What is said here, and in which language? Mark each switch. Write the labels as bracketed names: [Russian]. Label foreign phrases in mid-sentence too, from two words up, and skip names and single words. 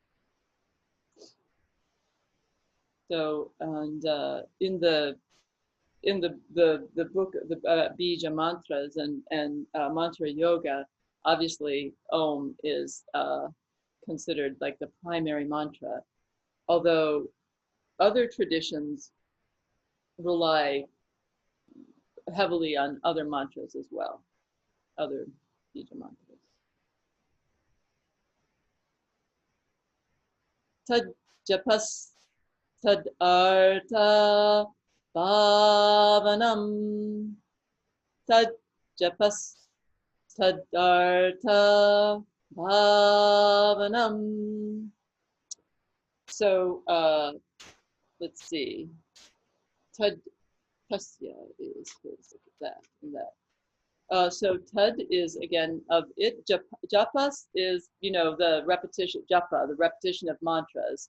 [English] So, and in the book, the Bija mantras and mantra yoga, obviously Om is considered like the primary mantra, although other traditions rely heavily on other mantras as well, other Bija mantras. [Sanskrit] tad japas tad artha bhavanam, tad japas tad artha bhavanam. [English] So let's see. [Sanskrit] Tad pasya [English] is, let's look at that and that. So tad is again of it. Japas is, the repetition, japa, the repetition of mantras.